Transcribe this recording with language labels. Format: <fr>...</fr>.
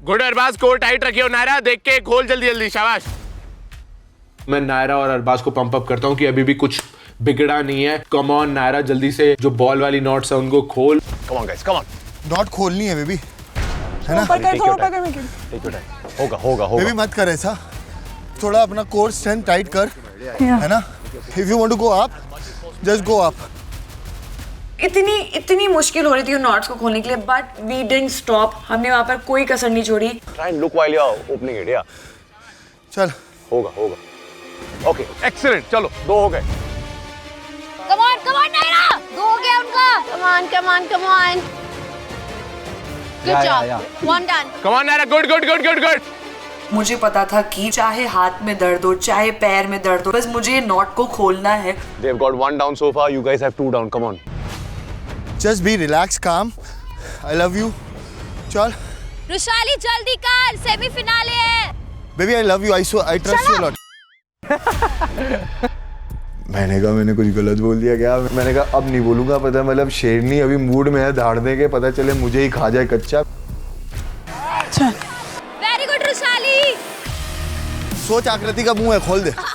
<hi>Good Arbaaz, core tight रखियो। नायरा देख के खोल जल्दी, शाबाश। मैं नायरा और अरबाज को पंप अप करता हूँ कि अभी भी कुछ बिगड़ा नहीं है।</hi> <en>come on</en> <hi>नायरा, जल्दी से जो बॉल वाली नॉट्स है उनको खोल।</hi> <en>Come on, guys, come on.</en> <hi>Not खोलनी है बेबी, है ना? होगा। बेबी मत कर ऐसा, थोड़ा अपना कोर स्ट्रेंथ टाइट कर, है ना?</hi> <en>If you want to go up, just go up.</en> <hi>इतनी मुश्किल हो रही थी नॉट्स को खोलने के लिए,</hi> <en>But we didn't stop.</en> <hi>हमने वहाँ पर कोई कसर नहीं छोड़ी।</hi> <en>Try and look while you're opening it, yeah.</en> <hi>चल होगा।</hi> <en>Okay, excellent.</en> <hi>चलो, 2 हो गए।</hi> <en>Come on</en> <hi>नायरा, 2 हो गया उनका।</hi> <en>Come on. Good job. One done. Come on Naira, good.</en> <hi>मुझे पता था कि चाहे हाथ में दर्द हो, चाहे पैर में दर्द हो, बस मुझे नॉट को खोलना है।</hi> <en>They've got 1 down so far. You guys have 2 down. Come on. just be relaxed, calm. I love you. चल</en> <hi>रुशाली जल्दी कर, सेमीफिनाले है।</hi> <en>Baby I love you. I trust you a lot.</en> <hi>मैंने कहा मैंने कुछ गलत बोल दिया क्या? मैंने कहा अब नहीं बोलूंगा, पता मतलब शेरनी अभी मूड में है धाड़ने के, पता चले मुझे ही खा जाए कच्चा।</hi> <en>Very good Rushali.</en> <hi>सोच आकृति का मुंह है, खोल दे।</hi>